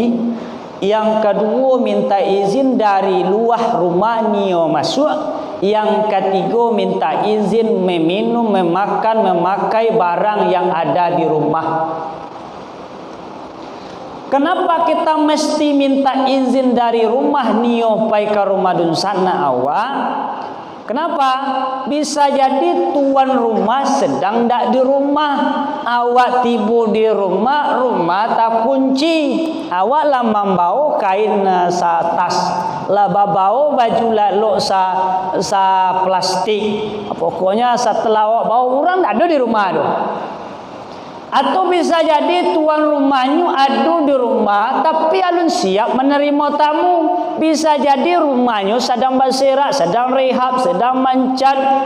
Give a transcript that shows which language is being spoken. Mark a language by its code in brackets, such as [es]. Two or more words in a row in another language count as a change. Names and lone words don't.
[id] Yang kedua minta izin dari luar rumah nio masuk. Yang ketiga minta izin meminum, memakan, memakai barang yang ada di rumah. Kenapa kita mesti minta izin dari rumah [min] nio pai [id] ke rumah dunsana awak? Kenapa? Bisa jadi tuan rumah sedang tak di rumah. Awak tiba di rumah, rumah tak kunci. Awak lah membawa kain tas, lah bawa baju lalu sa plastik. Pokoknya setelah awak bawa orang tak ada di rumah tu. Atau bisa jadi tuan rumahnya ada di rumah tapi alun siap menerima tamu. Bisa jadi rumahnya sedang berserak, sedang rehab, sedang mancat.